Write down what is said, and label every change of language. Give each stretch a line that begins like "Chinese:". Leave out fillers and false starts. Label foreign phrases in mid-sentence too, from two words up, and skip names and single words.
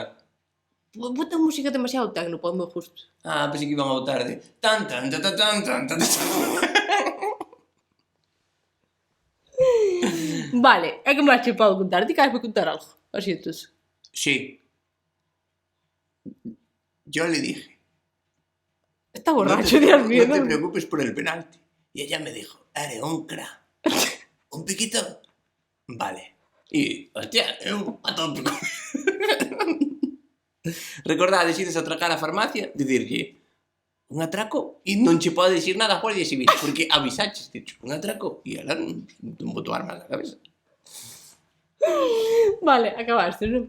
Galician: bota música demasiado tecno para o meu gusto. Ah, pensei que iban a botar de tan tan tan tan tan tan tan. Vale, é que máis che podo contar? Ti queres contar algo? Así entonces.
Spanish: Sí. Yo le dije, Está no borracho, te, Dios mío. no te ¿no? preocupes por el penalti. Y ella me dijo, eres un crack. ¿Un piquito? Vale. Y, hostia, a tope.
Galician: Recordades ides a atracar a farmacia, dicirlle un atraco e non che pode dicir nada a Guardia Civil, porque avisaches, dicho, un atraco e ela non botou arma na cabeza. Vale, acabaste, non?